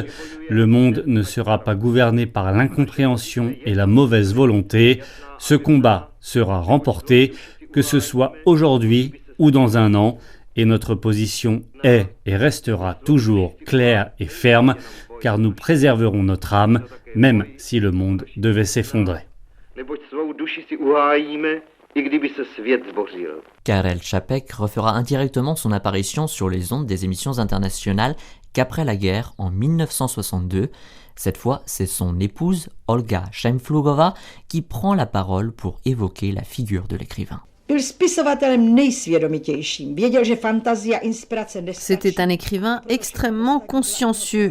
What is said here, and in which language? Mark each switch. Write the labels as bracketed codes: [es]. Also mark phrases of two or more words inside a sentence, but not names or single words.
[fr] Le monde ne sera pas gouverné par l'incompréhension et la mauvaise volonté. Ce combat sera remporté, que ce soit aujourd'hui ou dans 1 an, Et notre position est et restera toujours claire et ferme, car nous préserverons notre âme, même si le monde devait s'effondrer. [cs] Neboť svou duši si uhájíme, i kdyby se svět zbořil. [fr] Karel Čapek refera indirectement son apparition sur les ondes des émissions internationales qu'après la guerre en 1962. Cette fois, c'est son épouse, Olga Šajnflugova, qui prend la parole pour évoquer la figure de l'écrivain. C'était un écrivain extrêmement consciencieux.